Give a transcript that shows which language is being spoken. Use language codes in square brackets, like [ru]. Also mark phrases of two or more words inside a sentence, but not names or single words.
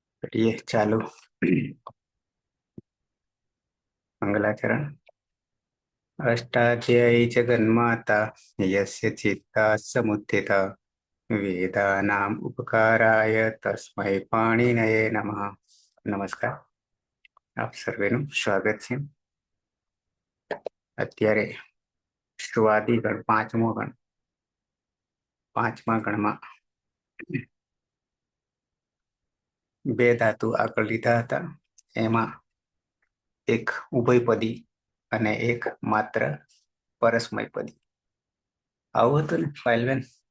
[hi] ये चालू मंगलाचरण। [sa] अष्टाध्यायी जगन्माता यस्य चित्ता समुत्थिता वेदानाम उपकाराय तस्मै पाणिनये नमः। [gu] नमस्कार, આપ સર્વેનું સ્વાગત છે। અત્યારે શ્રુવાદી ગણ પાંચમા ગણમાં બે ધાતુ આગળ લીધા હતા। એમાં એક ઉભયપદી અને એક માત્ર પરસ્મયપદી આવું હતું ને ફાઇલમેન?